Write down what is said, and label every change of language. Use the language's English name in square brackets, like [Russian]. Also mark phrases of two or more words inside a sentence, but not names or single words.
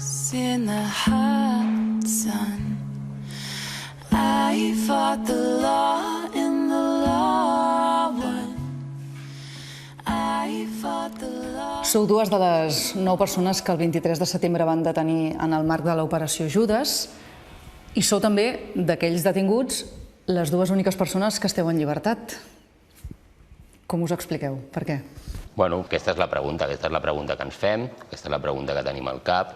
[English] in the hot sun. I fought the law and the law won. I fought the law. [Catalan] Sou dues de les 9 persones que el 23 de setembre van detenir en el marc de l'operació Judes i sou també d'aquells detinguts les dues úniques persones que esteu en llibertat. Com us expliqueu? Per què? Bueno, aquesta és la pregunta que ens fem, aquesta és la pregunta que tenim al cap.